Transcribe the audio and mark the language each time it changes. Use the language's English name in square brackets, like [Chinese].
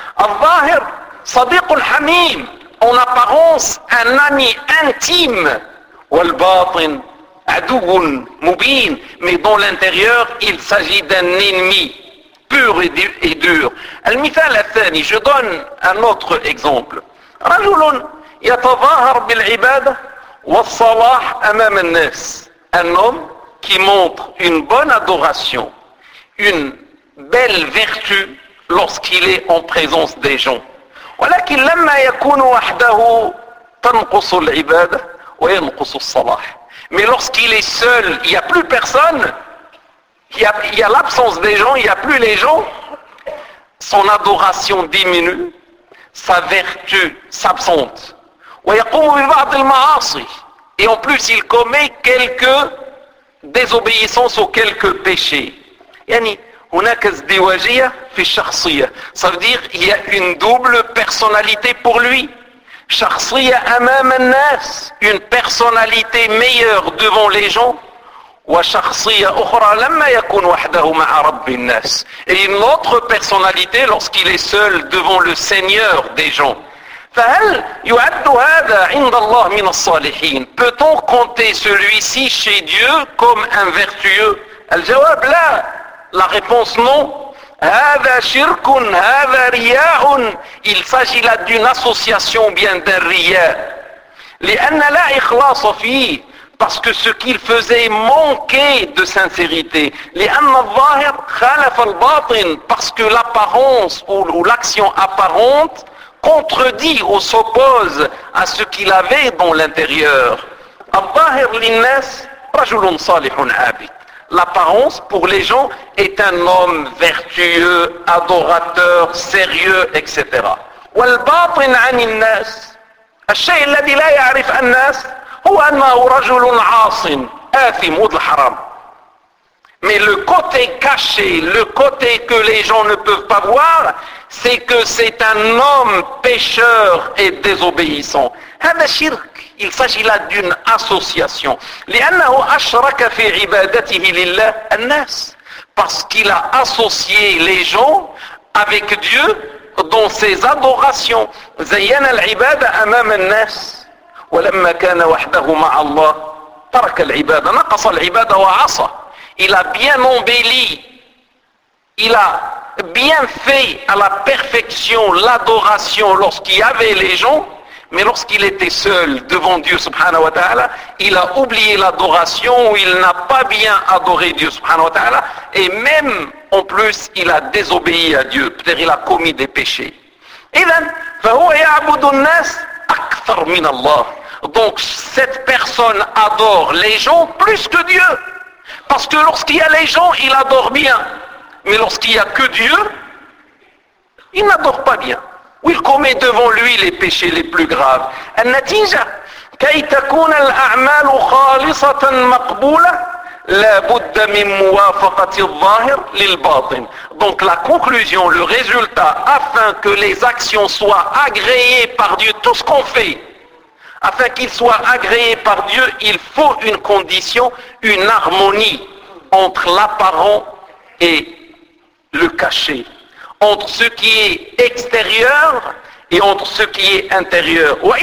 [Arabic] الظاهر صديق الحميم, [French] en apparence un ami intime. [Arabic] والباطن عدو مبين, [French] mais dans l'intérieur il s'agit d'un ennemi pur et dur. [Arabic] المثال الثاني, [French] je donne un autre exemple. [Arabic] رجل يتظاهر بالعبادة والصلاح أمام الناس. [French] Un homme qui montre une bonne adoration, une belle vertu lorsqu'il est en présence des gens. [Arabic] ولكن لما يكون وحده تنقص العبادة وينقص الصلاح. [French] Mais lorsqu'il est seul, il n'y a plus personne, il y a l'absence des gens, il n'y a plus les gens, son adoration diminue, sa vertu s'absente. [Arabic] ويقوم ببعض المعاصي, [French] et en plus il commet quelques désobéissances ou quelques péchés. [Arabic] يعني هناك ازدواجية في الشخصية. [French] Ça veut dire il y a une double personnalité pour lui. [Arabic] شخصية أمام الناس, [French] une personnalité meilleure devant les gens. [Arabic] وشخصية أخرى لما يكون وحده مع رب الناس. [French] Et une autre personnalité lorsqu'il est seul devant le Seigneur des gens. [Arabic] فهل يعد هذا عند الله من الصالحين? [French] Peut-on compter celui-ci chez Dieu comme un vertueux? [Arabic] الجواب لا. [French] La réponse non. [Arabic] هَذَا شِرْكٌ هَذَا رِيَاءٌ. [French] Il s'agit là d'une association bien d'un riya. [Arabic] لِأَنَّ لَا إِخْلَاصَ فِيهِ. [French] Parce que ce qu'il faisait manquait de sincérité. [Arabic] لِأَنَّ الظَّاهِرْ خَالَفَ الْبَاطِنِ. [French] Parce que l'apparence ou l'action apparente contredit ou s'oppose à ce qu'il avait dans l'intérieur. [Arabic] الظَّاهِرْ لِلنَّاسِ رَجُلٌ صَالِحٌ عَابِدٌ. [French] L'apparence pour les gens est un homme vertueux, adorateur, sérieux, etc. [Arabic] والباطن عن الناس. الشيء الذي لا يعرف الناس هو انه رجل عاص آثم وذو الحرام. [French] Mais le côté caché, le côté que les gens ne peuvent pas voir, c'est que c'est un homme pécheur et désobéissant. [Arabic] هذا شرك. [French] Il s'agit là d'une association. [Arabic] لأنه أشرك في عبادته لله الناس. [French] Parce qu'il a associé les gens avec Dieu dans ses adorations. [Arabic] زين العبادة أمام الناس. ولما كان وحده مع الله ترك العبادة. نقص العبادة وعصى. [French] Il a bien embelli, il a bien fait à la perfection l'adoration lorsqu'il y avait les gens, mais lorsqu'il était seul devant Dieu subhanahu wa ta'ala, il a oublié l'adoration ou il n'a pas bien adoré Dieu subhanahu wa ta'ala, et même en plus il a désobéi à Dieu, peut-être il a commis des péchés. [Arabic] Idan, فَهُوَ يَعْبُدُ النَّاسِ أَكْثَرْ مِنَ اللَّهِ. [French] Donc cette personne adore les gens plus que Dieu. Parce que lorsqu'il y a les gens, il adore bien. Mais lorsqu'il n'y a que Dieu, il n'adore pas bien. Ou il commet devant lui les péchés les plus graves. [Arabic] النتيجه كي تكون الاعمال خالصه مقبوله لا بد من موافقه الظاهر للباطن. [French] Donc la conclusion, le résultat, afin que les actions soient agréées par Dieu, tout ce qu'on fait, afin qu'il soit agréé par Dieu, il faut une condition, une harmonie entre l'apparent et le caché, entre ce qui est extérieur et entre ce qui est intérieur.